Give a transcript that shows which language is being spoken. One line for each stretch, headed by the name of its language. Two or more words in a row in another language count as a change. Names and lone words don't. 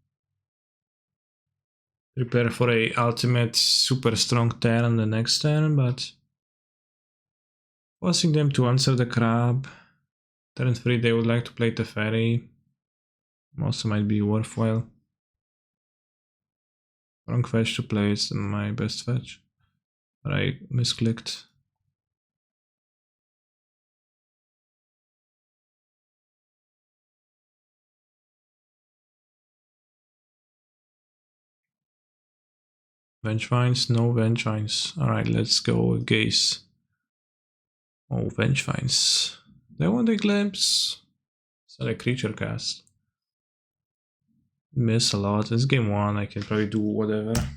English: Prepare for a ultimate super strong turn the next turn, but forcing them to answer the crab. Turn 3 they would like to play Teferi. Also might be worthwhile. Wrong fetch to play, it's my best fetch. But I misclicked. Vengevines, no Vengevines. Alright, let's go with Gaze. Oh, Vengevines. They want a glimpse. It's not a creature cast. Miss a lot. It's game 1, I can probably do whatever.